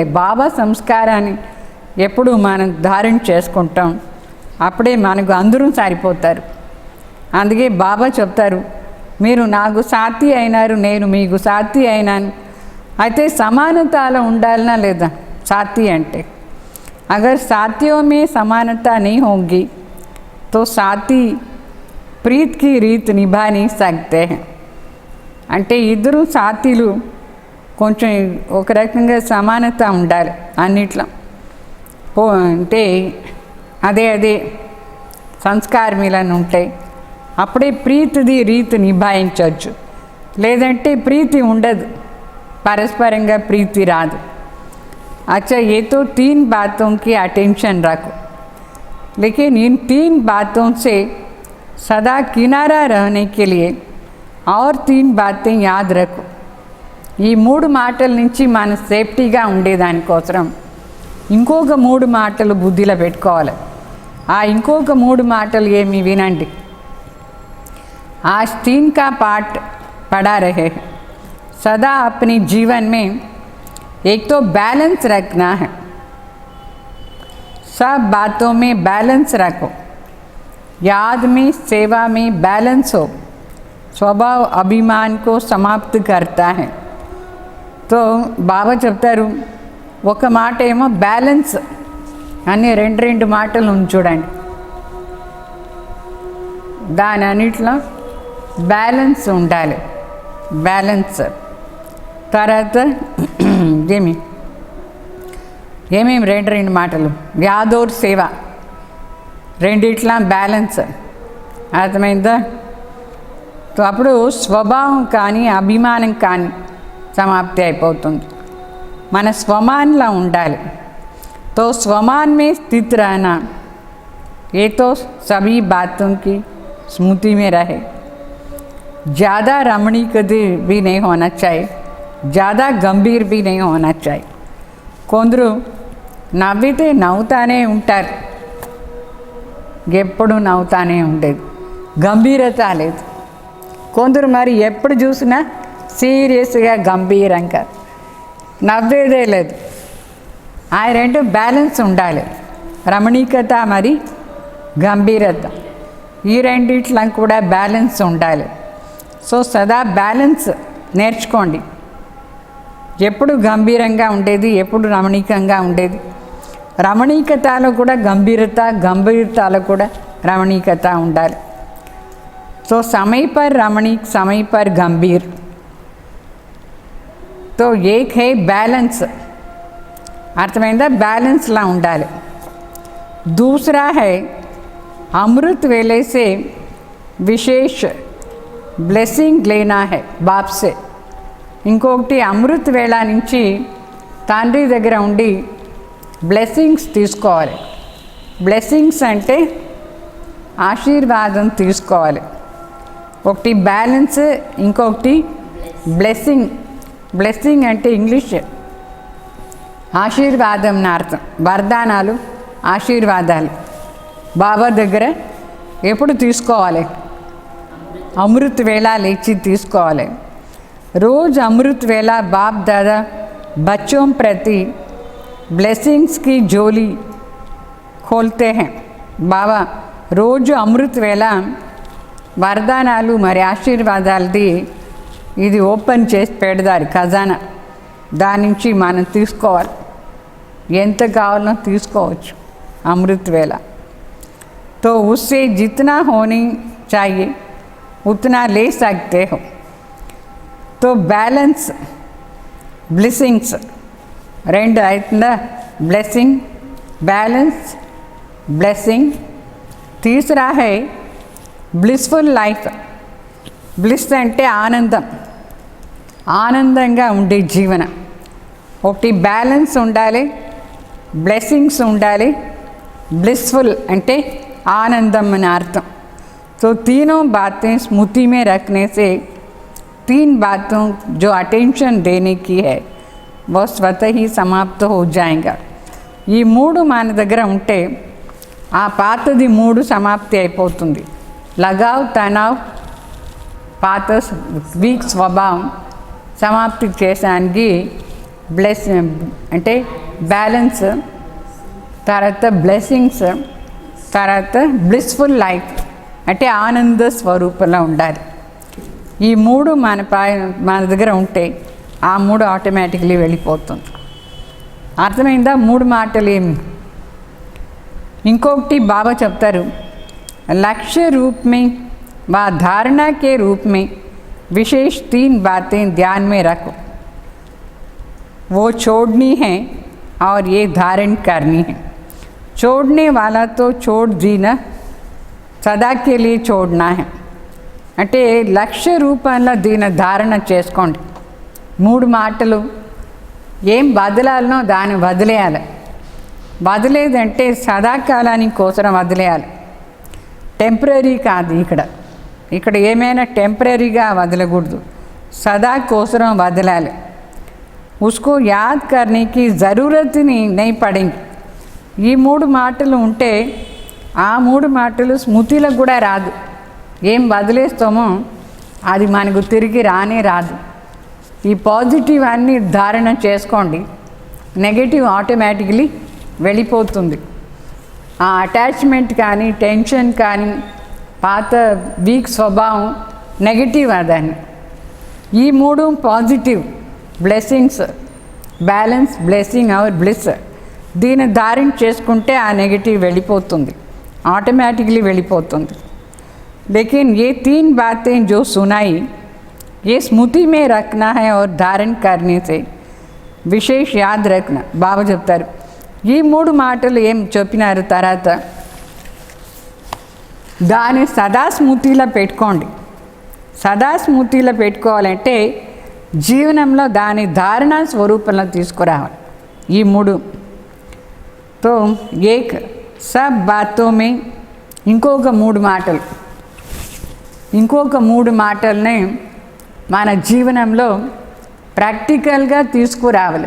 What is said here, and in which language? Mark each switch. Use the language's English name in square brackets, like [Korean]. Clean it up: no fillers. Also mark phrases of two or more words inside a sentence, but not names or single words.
[Telugu] బాబా సంస్కారాన్ని ఎప్పుడు మనం ధారణ చేసుకుంటాం, అప్పుడే మనకు అందరూ సరిపోతారు. అందుకే బాబా చెప్తారు, మీరు నాకు సాథీ అయినారు, నేను మీకు సాథీ అయినాను. అయితే సమానతలో ఉండాలనా లేదా సాథీ అంటే? [Hindi] అగర్ సాథిयों में समानता नहीं होगी तो साथी प्रीत की रीत निभा नहीं सकते हैं. [Telugu] అంటే ఇద్దరు సాథీలు కొంచెం ఒక రకంగా సమానత ఉండాలి అన్నిట్లో. అంటే అదే సంస్కార మిలన ఉంటాయి. అప్పుడే ప్రీతిది రీతి నిభాయించవచ్చు. లేదంటే ప్రీతి ఉండదు, పరస్పరంగా ప్రీతి రాదు. [Hindi] अच्छा, ये तो 3 बातों की अटेंशन रखो, लेकिन इन 3 बातों से सदा किनारा रहने के लिए और 3 बातें याद रखो. [Telugu] ఈ 3 మాటల నుంచి మన సేఫ్టీగా ఉండేదానికోసం ఇంకొక 3 మాటలు బుద్ధిలో పెట్టుకోవాలి. ఆ ఇంకొక 3 మాటలు ఏమి వినండి. [Hindi] आज 3 का पाठ पढ़ा रहे हैं. सदा अपने जीवन में एक तो बैलेंस रखना है. सब बातों में बैलेंस रखो. याद में, सेवा में बैलेंस हो. स्वभाव अभिमान को समाप्त करता है. [Telugu] तो బాబా చెప్తారు, ఒక మాట ఏమో బ్యాలెన్స్ అని రెండు మాటలు చూడండి. దాని అన్నిట్లో బ్యాలెన్స్ ఉండాలి. బ్యాలెన్స్ తర్వాత ఏమేమి రెండు మాటలు, వ్యాధోర్ సేవ, రెండిట్లా బ్యాలెన్స్. అర్థమైందా? అప్పుడు స్వభావం కానీ అభిమానం కానీ సమాప్తి అయిపోతుంది. మన స్వమాన్లా ఉండాలి. तो स्वमान में स्थित रहना, ये तो सभी बातों की स्मृति में रहे. ज़्यादा रमणीक भी नहीं होना चाहिए, ज़्यादा गंभीर भी नहीं होना चाहिए. కొందరు నవ్వితే నవ్వుతానే ఉంటారు, ఎప్పుడు నవ్వుతానే ఉండేది, గంభీరత లేదు. కొందరు మరి ఎప్పుడు చూసినా సీరియస్గా గంభీరంగా నవ్వేదే లేదు. ఆ రెండు బ్యాలెన్స్ ఉండాలి, రమణీకత మరి గంభీరత. ఈ రెండిట్లో కూడా బ్యాలెన్స్ ఉండాలి. సో సదా బ్యాలెన్స్ నేర్చుకోండి. ఎప్పుడు గంభీరంగా ఉండేది, ఎప్పుడు రమణీకంగా ఉండేది. రమణీకతలో కూడా గంభీరత, గంభీరతలో కూడా రమణీకత ఉండాలి. [Hindi] సో समय पर रमणीक, समय पर गंभीर. तो एक है बैलेंस. [Telugu] అర్థమైందా? బ్యాలెన్స్లా ఉండాలి. [Hindi] दूसरा है अमृत वेले से विशेष ब्लेसिंग लेना है बाप से. [Telugu] ఇంకొకటి అమృత్ వేళ నుంచి తండ్రి దగ్గర ఉండి బ్లెస్సింగ్స్ తీసుకోవాలి. బ్లెస్సింగ్స్ అంటే ఆశీర్వాదం తీసుకోవాలి. ఒకటి బ్యాలెన్స్, ఇంకొకటి బ్లెస్సింగ్. బ్లెస్సింగ్ అంటే ఇంగ్లీష్ ఆశీర్వాదం నా అర్థం. వరదానాలు, ఆశీర్వాదాలు బాబా దగ్గర ఎప్పుడు తీసుకోవాలి? అమృత్ వేళ లేచి తీసుకోవాలి. [Hindi] रोज़ अमृत वेला बाप दादा बच्चों प्रति ब्लेसिंग्स की झोली खोलते हैं. [Telugu] बाबा రోజు అమృత్ వేళ వరదానాలు మరి ఆశీర్వాదాలది ఇది ఓపెన్ చేసి పెడతారు ఖజానా. దాని నుంచి మనం తీసుకోవాలి, ఎంత కావాలో తీసుకోవచ్చు అమృత్ వేళ. [Hindi] तो उससे जितना होनी चाहिए उतना ले सकते हो. [Telugu] तो [English] balance, blessings [Telugu] రెండు అవుతుందా? [English] blessing, balance, blessing. [Hindi] तीसरा है [English] blissful life. [Telugu] బ్లిస్ అంటే ఆనందం, ఆనందంగా ఉండే జీవనం. ఒకటి బ్యాలెన్స్ ఉండాలి, బ్లెస్సింగ్స్ ఉండాలి, బ్లిస్ఫుల్ అంటే ఆనందం అని అర్థం. [Hindi] तो तीनों बातें स्मृति में रखने से 3 बातों जो अटेंशन देने की है वो स्वतः ही समाप्त हो जाएगा. [Telugu] ఈ 3 మన దగ్గర ఉంటే ఆ పాతది 3 సమాప్తి అయిపోతుంది. [Hindi] लगाव, तनाव, [Telugu] పాత వీక్ స్వభావం సమాప్తి చేసానికి బ్లెస్ అంటే బ్యాలెన్స్, తర్వాత బ్లెస్సింగ్స్, తర్వాత [English] blissful life [Telugu] అంటే ఆనంద స్వరూపంలో ఉండాలి. ఈ 3 మన దగ్గర ఉంటే ఆ 3 ఆటోమేటిక్లీ వెళ్ళిపోతుంది. అర్థమైందా? 3 మాటలు ఏమి? ఇంకొకటి బాబా చెప్తారు, [Hindi] लक्ष्य रूप में व धारणा के रूप में विशेष 3 बातें ध्यान में रखो. वो छोड़नी है और ये धारण करनी है. छोड़ने वाला तो छोड़ दी ना, సదా के लिए छोड़ना है [Telugu] అంటే లక్ష్య రూపంలో దీన్ని ధారణ చేసుకోండి. 3 మాటలు ఏం వదలాలనో దాన్ని వదిలేయాలి. వదిలేదంటే సదాకాలానికి కోసం వదిలేయాలి, టెంపరీ కాదు. ఇక్కడ ఏమైనా టెంపరీగా వదలకూడదు, సదా కోసం వదలాలి. [Hindi] उसको याद करने की ज़रूरत नहीं पड़ेगी. [Telugu] ఈ 3 మాటలు ఉంటే ఆ 3 మాటలు స్మృతిలకు కూడా రాదు. ఏం వదిలేస్తామో అది మనకు తిరిగి రానే రాదు. ఈ పాజిటివ్ అన్నీ ధారణ చేసుకోండి, నెగటివ్ ఆటోమేటిక్లీ వెళ్ళిపోతుంది. ఆ అటాచ్మెంట్ కానీ టెన్షన్ కానీ పాత వీక్ స్వభావం నెగటివ్ అదని. ఈ 3 [English] positive blessings, balance, blessing [Telugu] అవర్ బ్లిస్, దీన్ని ధారణ చేసుకుంటే ఆ నెగటివ్ వెళ్ళిపోతుంది, ఆటోమేటిక్లీ వెళ్ళిపోతుంది. [Hindi] लेकिन ये 3 बातें जो सुनाई ये स्मृति में रखना है और धारण करने से विशेष याद रखना. [Telugu] బాబా చెప్తారు ఈ 3 మాటలు ఏం చెప్పినారు తర్వాత దాన్ని సదా స్మృతిలో పెట్టుకోండి. సదా స్మృతిలో పెట్టుకోవాలంటే జీవనంలో దాని ధారణ స్వరూపంలో తీసుకురావాలి. ఈ 3 తో [Hindi] एक सब बातों में [Telugu] ఇంకొక 3 మాటల్ని మన జీవనంలో ప్రాక్టికల్గా తీసుకురావాలి.